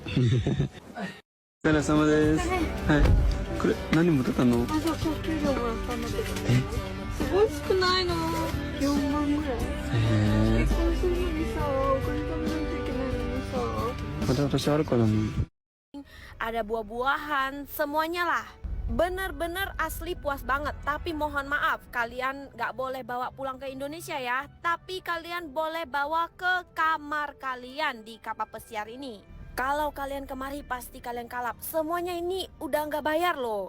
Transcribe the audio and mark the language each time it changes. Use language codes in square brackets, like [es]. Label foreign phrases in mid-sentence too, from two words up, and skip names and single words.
[ja] お疲れ様です。はい。これ何もらったの？あ、そう、今日給料もらったんだけど。すごい少ないの。4万ぐらい。結婚するのにさ、お金貯めないといけないのにさ。また私あるからね。 [id] Ada buah-buahan, semuanya lah. Bener-bener asli puas banget. Tapi mohon maaf, kalian gak boleh bawa pulang ke Indonesia ya. Tapi kalian boleh bawa ke kamar kalian di kapal pesiar ini. Kalau kalian kemari pasti kalian kalap. Semuanya ini udah gak bayar loh.